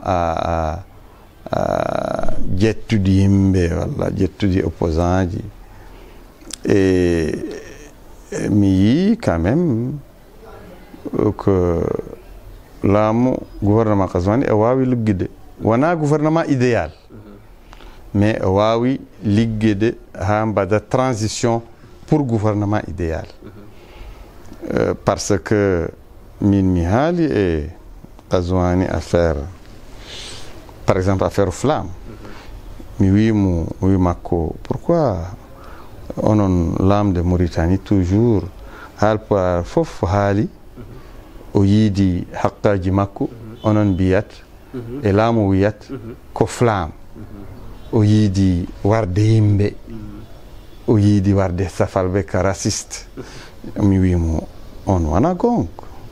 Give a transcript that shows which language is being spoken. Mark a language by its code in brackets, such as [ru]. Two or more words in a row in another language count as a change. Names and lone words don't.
[ff] jettude yimɓe walla jettude opposant ji et mi yi [fr] quand même que [ff] laamu gouvernement Ghazouani e wawi liggide wona [fr] gouvernement idéal mais [ff] e wawi liggede ha mbaɗa [fr] transition pour gouvernement idéal parce que [ff] min mi haali e [fr] Ghazouani affaire par exemple affaire flamme [ff] mi wi makko pourquoi onon lamde Mauritanie toujours haalpulaar fof haali o yiidi haqqaji makko onon mbiyat e laamu wiyat ko flamme o yiidi warde yimɓe o yiidi warde safalɓe ka raciste mi wimo on wona gonga